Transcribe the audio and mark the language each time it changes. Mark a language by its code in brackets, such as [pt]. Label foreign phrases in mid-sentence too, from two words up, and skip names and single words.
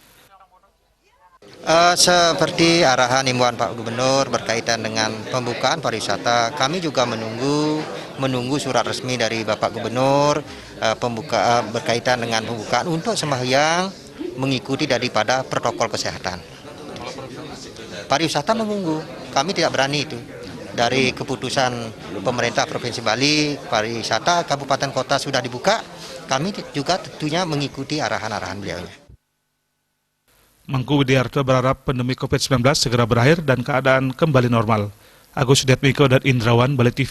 [id] Seperti arahan himbauan Pak Gubernur berkaitan dengan pembukaan pariwisata, kami juga menunggu surat resmi dari Bapak Gubernur berkaitan dengan pembukaan untuk sembahyang mengikuti daripada protokol kesehatan. Pariwisata menunggu, kami tidak berani itu. Dari keputusan pemerintah Provinsi Bali, pariwisata kabupaten kota sudah dibuka, kami juga tentunya mengikuti arahan-arahan beliaunya. Mangku Widiarto berharap pandemi COVID-19 segera berakhir dan keadaan kembali normal. Agus Sudetmiko dan Indrawan, Bali TV.